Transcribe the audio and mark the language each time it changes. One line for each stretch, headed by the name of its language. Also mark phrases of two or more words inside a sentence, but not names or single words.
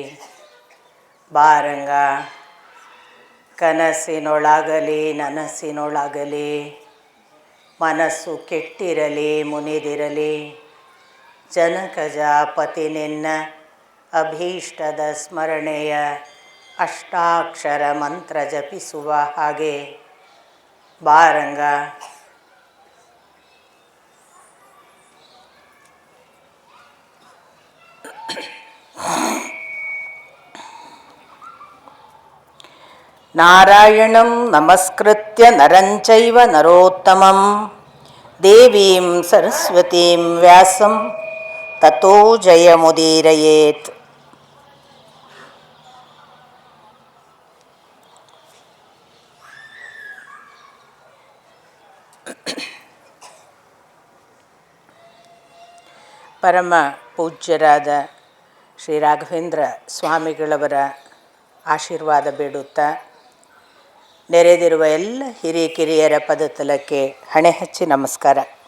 Kannada: ಬಾರಂಗ ಕನಸಿನೊಳಗಲಿ ನನಸಿನೊಳಗಲಿ ಮನಸ್ಸು ಕೆಟ್ಟಿರಲಿ ಮುನಿದಿರಲಿ. ಜನಕಜಾಪತಿ ನಿನ್ನ ಅಭೀಷ್ಟದ ಸ್ಮರಣೆಯ ಅಷ್ಟಾಕ್ಷರ ಮಂತ್ರ ಜಪಿಸುವ ಹಾಗೆ ಬಾರಂಗ.
Sanskrit: ನಾರಾಯಣಂ ನಮಸ್ಕೃತ್ಯ ನರಂಚೈವ ನರೋತ್ತಮಂ ದೇವೀಂ ಸರಸ್ವತೀಂ ವ್ಯಾಸಂ ತತೋ ಜಯಮುದೀರಯೇತ್.
Kannada: ಪರಮ ಪೂಜ್ಯರಾದ ಶ್ರೀ ರಾಘವೇಂದ್ರ ಸ್ವಾಮಿಗಳವರ ಆಶೀರ್ವಾದ ಬೇಡುತ್ತಾ ನೆರೆದಿರುವ ಎಲ್ಲ ಹಿರಿಯರ ಪದತಲಕ್ಕೆ ಹಣೆ ಹಚ್ಚಿ ನಮಸ್ಕಾರ.